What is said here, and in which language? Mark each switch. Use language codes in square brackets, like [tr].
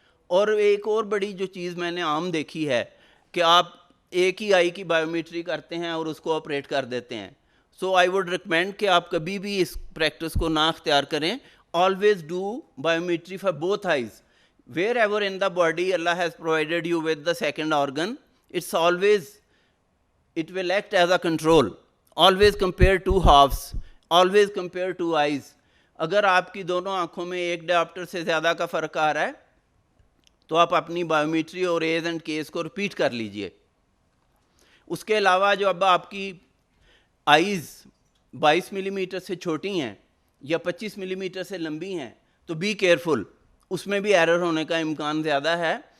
[ur] اور ایک اور بڑی جو چیز میں نے عام دیکھی ہے کہ آپ ایک ہی آئی کی بایومیٹری کرتے ہیں اور اس کو آپریٹ کر دیتے ہیں. [en] so I would recommend [ur] کہ آپ کبھی بھی اس پریکٹس کو نہ اختیار کریں. [en] Always do biometry for both eyes. Wherever in the body Allah has provided you with the second organ, it's always it will act as a control. Always compare two halves, always compare two eyes. [ur] اگر آپ کی دونوں آنکھوں میں 1 ڈاپٹر سے زیادہ کا فرق آ رہا ہے تو آپ اپنی بایومیٹری اور ایز اینڈ کیس کو ریپیٹ کر لیجئے. اس کے علاوہ جو اب آپ کی آئیز 22 ملی میٹر سے چھوٹی ہیں یا 25 ملی میٹر سے لمبی ہیں تو [en] be careful, [ur] اس میں بھی ایرر ہونے کا امکان زیادہ ہے.